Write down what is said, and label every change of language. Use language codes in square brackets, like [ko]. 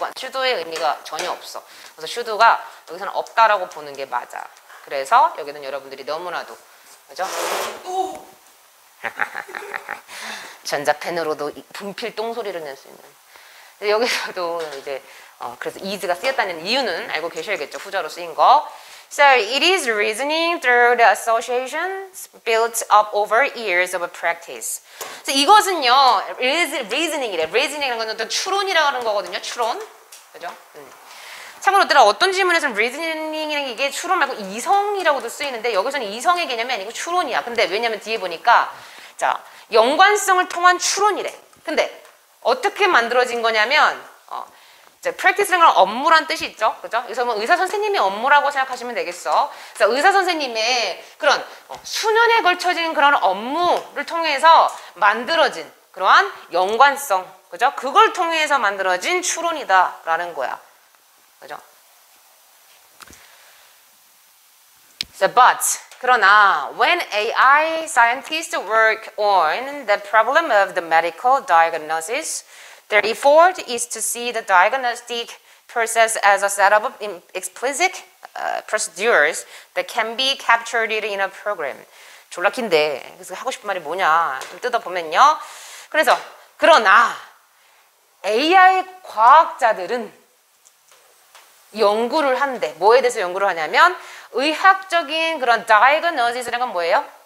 [ko] should의 의미가 전혀 없어. 그래서 should가 여기서는 없다라고 보는 게 맞아. 그래서 여기는 여러분들이 너무나도 그죠? 전자펜으로도 분필 똥소리를 낼 수 있는. 여기서도 이제 그래서 is가 쓰였다는 이유는 알고 계셔야겠죠. 후자로 쓰인 거. [en] So it is reasoning through the associations built up over years of practice. [ko] 그래서 이것은요, reasoning이래. reasoning이라는 건 또 추론이라는 거거든요. 추론, 그죠? 참고로 어떤 질문에서는 reasoning이라는 이게 추론 말고 이성이라고도 쓰이는데 여기서는 이성의 개념이 아니고 추론이야. 근데 왜냐면 뒤에 보니까 자 연관성을 통한 추론이래. 근데 어떻게 만들어진 거냐면 practice라는 건 업무란 뜻이 있죠. 그죠? 그래서 뭐 의사 선생님이 업무라고 생각하시면 되겠어. 그래서 의사 선생님의 그런 수년에 걸쳐진 그런 업무를 통해서 만들어진 그러한 연관성, 그죠? 그걸 통해서 만들어진 추론이다라는 거야. 그죠? [en] So, but [ko] 그러나 [en] when AI scientists work on the problem of the medical diagnosis, their effort is to see the diagnostic process as a set of explicit procedures that can be captured in a program. [ko] 졸라 긴데 그래서 하고 싶은 말이 뭐냐 좀 뜯어보면요. 그래서 그러나 AI 과학자들은 연구를 한대. 뭐에 대해서 연구를 하냐면 의학적인 그런 diagnosis라는 건 뭐예요?